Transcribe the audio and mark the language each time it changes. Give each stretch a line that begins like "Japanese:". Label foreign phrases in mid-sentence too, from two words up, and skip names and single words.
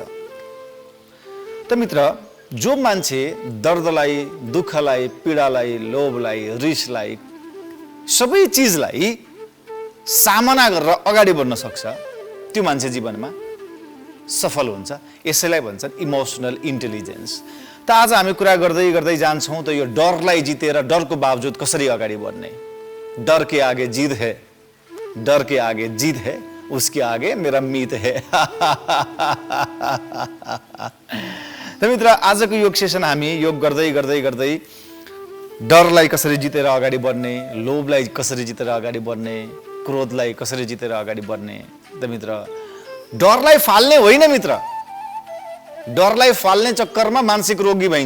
Nepali: त मित्र जो मान्छे दर्दलाई, दुःखलाई, पीडालाई, लोभलाई, रिसलाई, सबै चिजलाई सामना गरेर अगाडि बढ्न सक्छ, त्यो मान्छे जीवनमा सफल हुन्छ। यसैलाई भन्छन्
English: emotional intelligence.
Nepali: त आज हामी कुरा गर्दै गर्दै जान्छौँ त यो डरलाई जितेर डरको बावजुद कसरी अगाडि बढ्ने।
Hindi: डर के आगे जिद है, डर के आगे जिद है, उसके आगे मेरा मीत है।
Nepali: त मित्र आजको योग सेसन हामी योग गर्दै गर्दै गर्दै डरलाई कसरी जितेर अगाडि बढ्ने, लोभलाई कसरी जितेर अगाडि बढ्ने, क्रोधलाई कसरी जितेर अगाडि बढ्ने। त मित्र डरलाई फाल्ने होइन मित्र, डरलाई फाल्ने चक्करमा मानसिक रोगी भइन्छ।